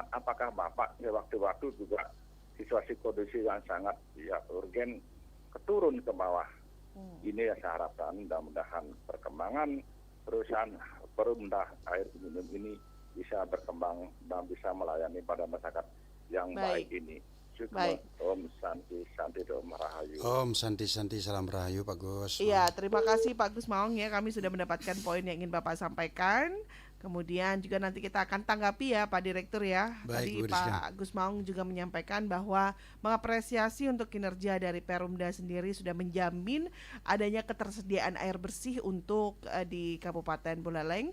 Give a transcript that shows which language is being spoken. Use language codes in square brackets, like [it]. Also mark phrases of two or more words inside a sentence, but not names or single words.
[id] Apakah Bapak di waktu-waktu juga situasi kondisi yang sangat ya urgen keturun ke bawah? Ini yang saya harapkan, mudah-mudahan perkembangan perusahaan perumda air minum ini bisa berkembang dan bisa melayani pada masyarakat yang baik ini. Baik. [ban] Om Santi Santi Om Rahayu. Om Santi salam rahayu Pak Gus. [id] Iya, terima kasih Pak Gus Maung ya. Kami sudah mendapatkan poin yang ingin Bapak sampaikan. Kemudian juga nanti kita akan tanggapi ya Pak Direktur ya. Baik, Tadi Bu Rizka. Pak Gus Maung juga menyampaikan bahwa mengapresiasi untuk kinerja dari Perumda sendiri sudah menjamin adanya ketersediaan air bersih untuk di Kabupaten Buleleng.